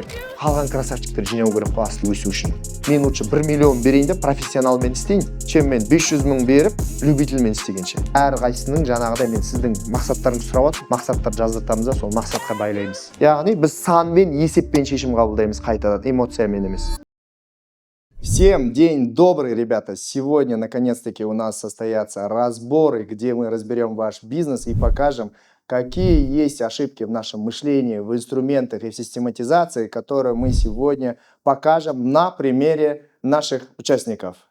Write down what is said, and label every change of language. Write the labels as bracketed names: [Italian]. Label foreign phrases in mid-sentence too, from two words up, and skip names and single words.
[Kazakh] Қалған красавчиктер жинау керек қой асыл өсу үшін. Мен лучше 1 миллион берейін деп профессионалмен істейін, чем мен 500 мың беріп любительмен істегенше. Әрқайсының жаңағыдай мен сіздің мақсаттарыңызды сұрап отырмын, мақсаттар жаздыртамыз да сол мақсатқа байлаймыз. Яғни біз санмен, есеппен шешім қабылдаймыз қайтадан, эмоциямен емес. [Russian] Всем день добрый, ребята! Сегодня, наконец-таки, у нас состоятся разборы, где мы разберем ваш бизнес и покажем, какие есть ошибки в нашем мышлении, в инструментах и в систематизации, которые мы сегодня покажем на примере наших участников.